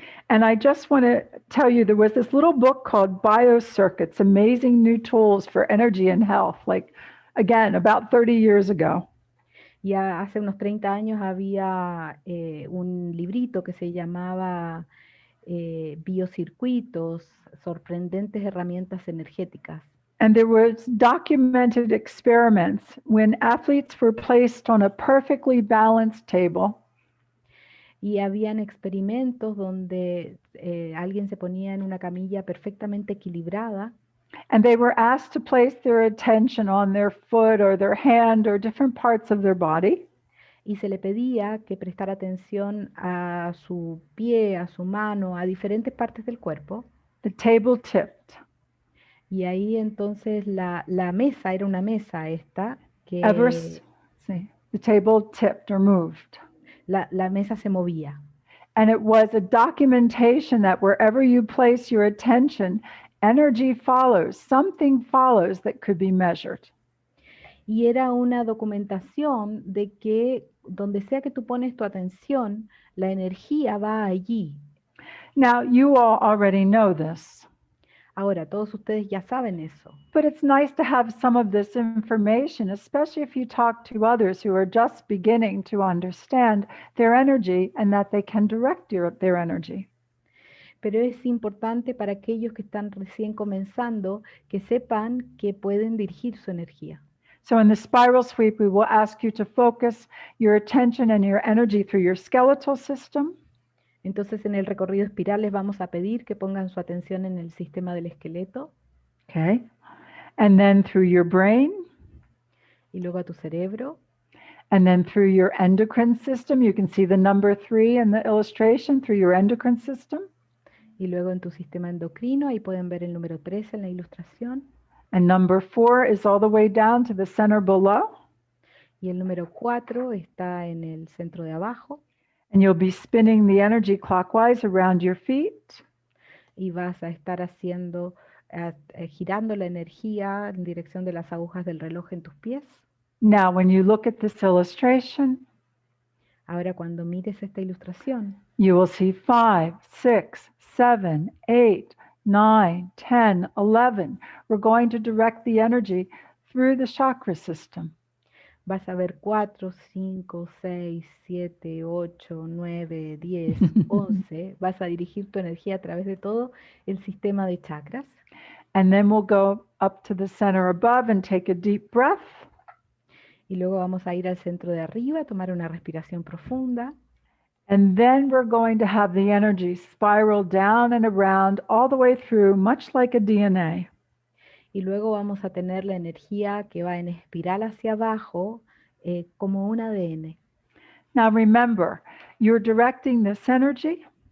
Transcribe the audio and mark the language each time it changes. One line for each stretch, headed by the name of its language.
English: And I just want to tell you, there was this little book called Biocircuits, Amazing New Tools for Energy and Health, like, again, about 30 years ago.
Spanish: Ya hace unos 30 años había un librito que se llamaba Biocircuitos, sorprendentes herramientas energéticas.
English: And there was documented experiments when athletes were placed on a perfectly balanced table.
Spanish: Y habían experimentos donde alguien se ponía en una camilla perfectamente equilibrada
English: And they were asked to place their attention on their foot or their hand or different parts of their body.
Spanish: y se le pedía que prestara atención a su pie, a su mano, a diferentes partes del cuerpo.
English: The table tipped.
Spanish: Y ahí entonces la mesa, era una mesa esta, que
English: the table tipped or moved.
Spanish: La mesa se movía.
English: And it was a documentation that wherever you place your attention, energy follows, something follows that could be measured.
Spanish: Y era una documentación de que donde sea que tú pones tu atención, la energía va allí.
English: Now, you all already know this.
Spanish: Ahora, todos ustedes ya saben eso.
English: But it's nice to have some of this information, especially if you talk to others who are just beginning to understand their energy and that they can direct their energy.
Spanish: Pero es importante para aquellos que están recién comenzando que sepan que pueden dirigir su energía.
English: So in the spiral sweep, we will ask you to focus your attention and your energy through your skeletal system.
Spanish: Entonces en el recorrido espiral les vamos a pedir que pongan su atención en el sistema del esqueleto.
English: Okay. And then through your brain.
Spanish: Y luego a tu cerebro.
English: And then through your endocrine system. You can see the number 3 in the illustration, through your endocrine system.
Spanish: Y luego en tu sistema endocrino, ahí pueden ver el número 3 en la ilustración.
English: And number 4 is all the way down to the center below.
Spanish: Y el número 4 está en el centro de abajo.
English: And you'll be spinning the energy clockwise around your feet.
Spanish: Y vas a estar haciendo, girando la energía en dirección de las agujas del reloj en tus pies.
English: Now, when you look at this illustration,
Spanish: ahora cuando mires esta ilustración,
English: you will see 5, 6, 7, 8, 9, 10, 11. We're going to direct the energy through the chakra system.
Spanish: Vas a ver 4, 5, 6, 7, 8, 9, 10, 11. Vas a dirigir tu energía a través de todo el sistema de chakras.
English: And then we'll go up to the center above and take a deep breath.
Spanish: Y luego vamos a ir al centro de arriba, tomar una respiración profunda.
English: And then we're going to have the energy spiral down and around all the way through, much like a DNA.
Spanish: Y luego vamos a tener la energía que va en espiral hacia abajo, como un ADN.
English: Now remember, you're directing this energy.